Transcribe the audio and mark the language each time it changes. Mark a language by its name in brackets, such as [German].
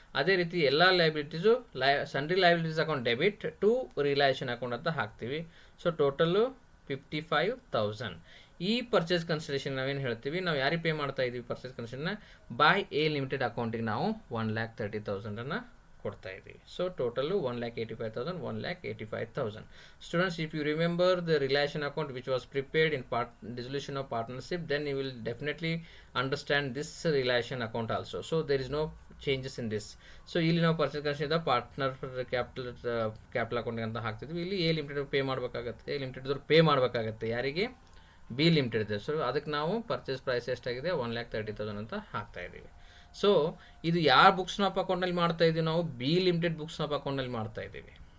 [Kannada] ಅದೇ ರೀತಿ ಎಲ್ಲ ಲೈಬಿಲಿಟೀಸು sundry liabilities account debit to realisation account ಅಂತ ಹಾಕ್ತೀವಿ. So total 55,000. ಈ ಪರ್ಚೇಸ್ ಕನ್ಸಿಡರೇಷನ್ ನಾವೇನು ಹೇಳ್ತೀವಿ, ನಾವು ಯಾರಿಗೆ ಪೇ ಮಾಡ್ತಾ ಇದ್ದೀವಿ ಪರ್ಚೇಸ್ ಕನ್ಸಿಡರೇಷನ್ನ, ಬೈ ಎ ಲಿಮಿಟೆಡ್ ಅಕೌಂಟಿಗೆ ನಾವು 1,30,000 ಕೊಡ್ತಾ ಇದ್ದೀವಿ. So total 1,85,000, 1,85,000. [English] Students, if you remember the realisation account which was prepared in dissolution of partnership, then you will definitely understand this relation account also. So there is no changes in this. [Kannada] So ಇಲ್ಲಿ ನಾವು purchase consideration partner capital account ಅಂತ ಹಾಕ್ತಿದ್ವಿ. ಇಲ್ಲಿ A limited pay ಮಾಡಬೇಕಾಗತ್ತೆ, A limited pay ಮಾಡಬೇಕಾಗತ್ತೆ ಯಾರಿಗೆ, B limited ಇದೆ. So ಅದಕ್ಕೆ ನಾವು ಪರ್ಚೇಸ್ ಪ್ರೈಸ್ ಎಷ್ಟಾಗಿದೆ 1,30,000 ಅಂತ ಹಾಕ್ತಾ ಇದ್ದೀವಿ. ಸೊ ಇದು ಯಾರು ಬುಕ್ಸ್ ಆಫ್ ಅಕೌಂಟ್ನಲ್ಲಿ ಮಾಡ್ತಾ ಇದ್ದೀವಿ, ನಾವು ಬಿ ಲಿಮಿಟೆಡ್ ಬುಕ್ಸ್ ಆಫ್ ಅಕೌಂಟ್ನಲ್ಲಿ ಮಾಡ್ತಾ ಇದ್ದೀವಿ.